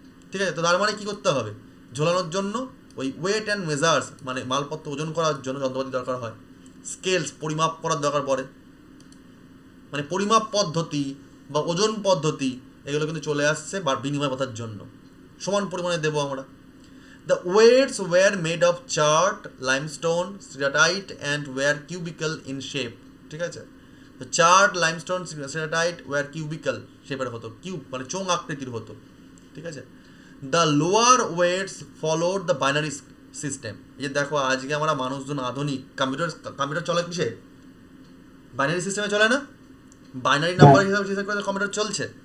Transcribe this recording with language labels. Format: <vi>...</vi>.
<bn>ঠিক আছে, তো তার মানে কী করতে হবে, ঝোলানোর জন্য ওই ওয়েট অ্যান্ড মেজার্স মানে মালপত্র ওজন করার জন্য যন্ত্রপাতি দরকার হয়। স্কেলস পরিমাপ করার দরকার পড়ে, মানে পরিমাপ পদ্ধতি বা ওজন পদ্ধতি এগুলো কিন্তু চলে আসছে বা বিনিময় প্রথার জন্য। সমান পরিমাণে দেবো আমরা।</bn> <en>The weights were made of chart, limestone, ceratite and were cubical in shape.</en> <bn>ঠিক আছে, তো chart, limestone,</bn> <en>ceratite were cubical</en> <bn>শেপের হতো, কিউব মানে চোঙ আকৃতির হতো।</bn> <en>ঠিক আছে, the lower weights followed the binary system.</en> <bn>এই যে দেখো আজকে আমরা মানুষজন আধুনিক কম্পিউটার চলে কিসে, বাইনারি সিস্টেমে চলে না, বাইনারি নাম্বার হিসাবে কম্পিউটার চলছে।</bn>